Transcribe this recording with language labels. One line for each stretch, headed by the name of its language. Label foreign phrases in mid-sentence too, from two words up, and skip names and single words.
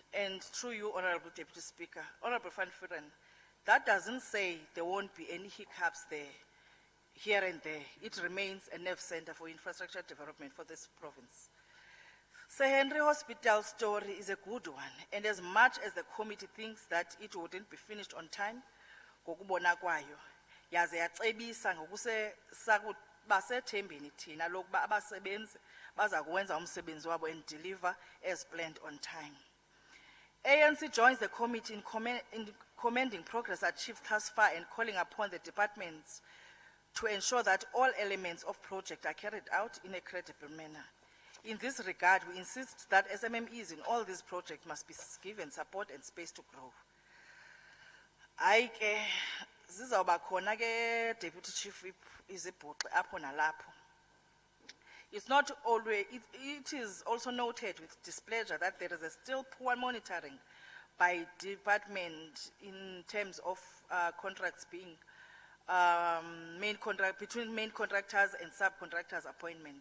English: And through you, Honorable Deputy Speaker, Honorable Van Vuren, that doesn't say there won't be any hiccups there, here and there. It remains a nerve center for infrastructure development for this province. Sir Henry Hospital story is a good one, and as much as the committee thinks that it wouldn't be finished on time,
Xhosa: ngokubona kwayo, yaze yacebisa ngokusethembeni thina lokuba abasebenzi baza kuwenza umsebenzi wabo
English: and deliver as planned on time. ANC joins the committee in commending progress achieved thus far and calling upon the departments to ensure that all elements of project are carried out in a credible manner. In this regard, we insist that SMMEs in all these projects must be given support and space to grow.
Xhosa: Zizawuba khona ke Deputy Chief Whip izibhuqe apho nalapho.
English: It's not always, it is also noted with displeasure that there is a still poor monitoring by department in terms of contracts being between main contractors and subcontractors appointment.